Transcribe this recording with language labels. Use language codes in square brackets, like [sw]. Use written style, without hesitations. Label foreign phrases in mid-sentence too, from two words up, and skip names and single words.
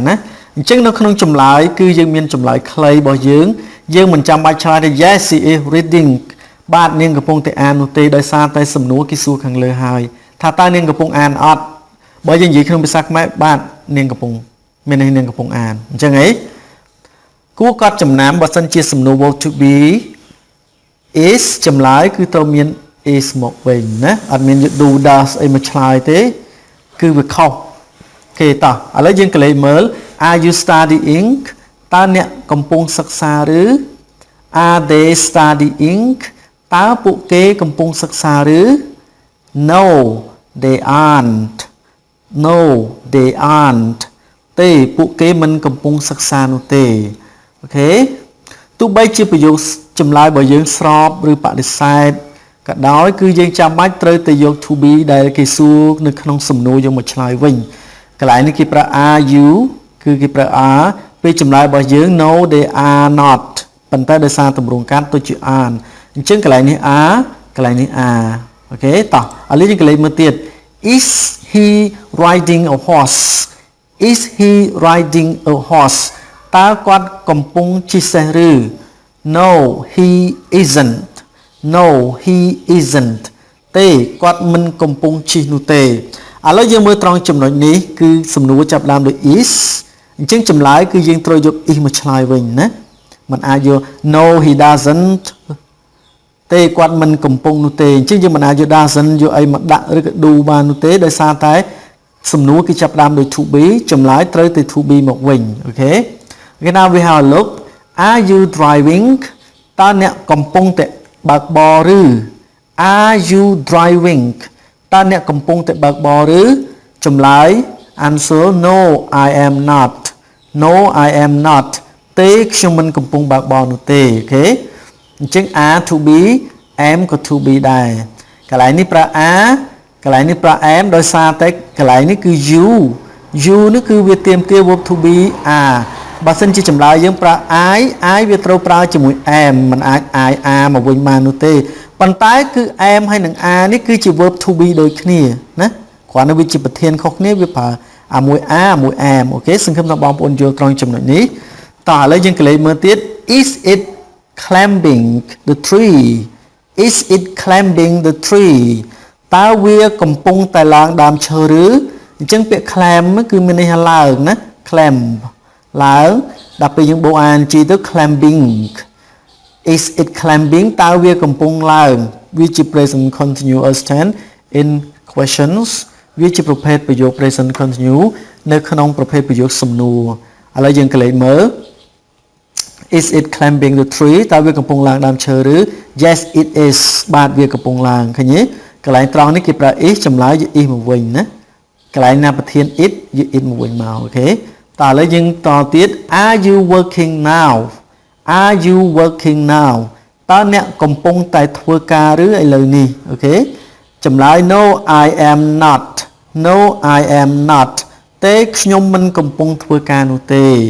[km] ណាអញ្ចឹងនៅក្នុងចម្លើយគឺយើងមានចម្លើយខ្លីរបស់យើងមិនចាំបាច់ឆ្លើយថា [en] yes she is reading [km] បាទនាងកំពុងតែអាននោះទេដោយ សារតែសំណួរគេសួរខាងលើហើយថាតើនាងកំពុងអានអត់បើយើងនិយាយក្នុងភាសាខ្មែរបាទនាង កំពុងមានន័យនាងកំពុងអានអញ្ចឹងហីគួរកត់ចំណាំបើសិនជាសំណួរ [en] verb to be is [km] ចម្លើយគឺត្រូវមាន is មកវិញណាអត់មាន [en] do does [km] អីមកឆ្លើយទេគឺវាខុសគេតោះឥឡូវយើងកលេចមើល [en] are you studying [km] តើអ្នកកំពុងសិក្សាឬ [en] are they studying [km] តើពួកគេកំពុងសិក្សាឬ [en] no they [km] aren't ទេពួកគេមិនកំពុងសិក្សានោះទេអូខេទោះបីជាប្រយោគចម្លើយរបស់យើងស្របឬប ដិសេធក៏ដោយគឺយើងចាំបាច់ត្រូវតែយក [en] to be [km] ដែលគេសួរនៅក្នុងសំណួរយកមកឆ្លើយវិញកន្លែងនេះគេប្រើ [en] are you [km] គឺគេប្រើ are ពេលចម្លើយរបស់យើង [en] no they are not [km] ប៉ុន្តែដោយសារទម្រង់កាត់ទៅជា are អញ្ចឹងកន្លែងនេះ are កន្លែងនេះ are អូខេតោះឥឡូវយើងកន្លែងមើលទៀត [en] is he riding a horse [km] តើគាត់កំពុងជិះសេះឬ [en] no he isn't [km] ទេគាត់មិនកំពុងជិះនោះទេឥឡូវយើងមើលត្រង់ចំណុចនេះគឺសំណួរចាប់ដើមដោយ is អញ្ចឹងចម្លើយគឺយើងត្រូវយក is មកឆ្លើយវិញណាមិនអាចយក [en] no he doesn't [km] ទេគាត់មិនកំពុង នោះទេអញ្ចឹងយើងមិនអាចយក doesn't យកអីមកដាក់ឬក៏ do បាននោះទេដោយសារតែសំណួរគេចាប់ដើមដោយ [en] to be [km] ចម្លើយត្រូវទៅ [en] to be [km] មកវិញអូខេ [en] Okay now we have a look are you driving [km] តើអ្នកកំពុងតែបើកបរឬ [en] are you driving [km] តើអ្នកកំពុងតែបើកបរឬចម្លើយ [en] answer no I am not [km] ទេខ្ញុំមិនកំពុងបើកបរនោះទេអូខេអញ្ចឹង [en] are to be am [km] ក៏ [en] to be [km] ដែរកន្លែងនេះប្រើ are កន្លែងនេះប្រើ am ដោយសារតែកន្លែងនេះគឺ you នេះគឺវាទាមទារ [en] verb to be are [km] បើសិនជាចម្លើយយើងប្រើ I វាត្រូវប្រើជាមួយ am មិនអាច [en] I am [km] មកវិញបាននោះទេប៉ុន្តែគឺ am ហើយនឹង are នេះគឺជា [en] verb to be [km] ដូចគ្នាណាគ្រាន់តែវាជាប្រធានខុសគ្នាវាប្រើមួយ are មួយ am អូខេសង្ឃឹមថាបងប្អូនយល់ត្រង់ចំណុចនេះតោះឥឡូវយើងកលេចមើលទៀត [en] is it climbing the tree is it climbing the tree [km] តើវាកំពុងតែឡើងដើមឈើឬអញ្ចឹងពាក្យ climb គឺមានន័យថាឡើងណា climb ឡើងដល់ពេលយើងបូក ing ទៅ [en] climbing is it climbing [km] តើវាកំពុងឡើងវាជា [en] present continuous tense in questions [km] វាជាប្រភេទប្រយោគ [en] present continuous [km] នៅក្នុងប្រភេទប្រយោគសំណួរឥឡូវយើងកលេចមើល [en] is it climbing the [km] tree តើវាកំពុងឡើងដើមឈើឬ [en] yes it is [km] បាទវាកំពុងឡើងឃើញទេកន្លែងត្រង់នេះគេប្រើ is ចម្លើយ is មកវិញណាកន្លែងណាប្រធាន it យក it មកវិញមកអូខេតើឥឡូវយើងតទៀត [en] are you working now are you working now [km] តើអ្នកកំពុងតែធ្វើការឬឥឡូវនេះអូខេចម្លើយ [en] no I am not no I am not [km] ទេខ្ញុំមិនកំពុងធ្វើការនោះទេ